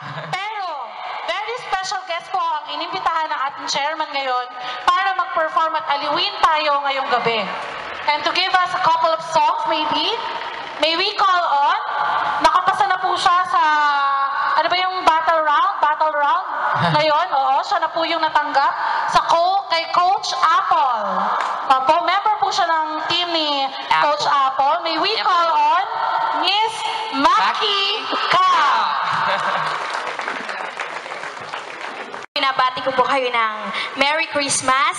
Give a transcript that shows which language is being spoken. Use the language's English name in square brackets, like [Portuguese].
[Filipino] Pero, very special guest po ang inimbitahan ng ating chairman ngayon para mag-perform at aliwin tayo ngayong gabi. [English] And to give us a couple of songs maybe, may we call on, [Filipino] nakapasa na po siya sa, ano ba yung battle round? Battle round? Ngayon, oo, siya na po yung natanggap sa kay Coach Apple. Opo, member po siya ng team ni Coach Apple. [English] May we call on Miss Maki Ka. [Filipino] Pinabati ko po kayo ng Merry Christmas.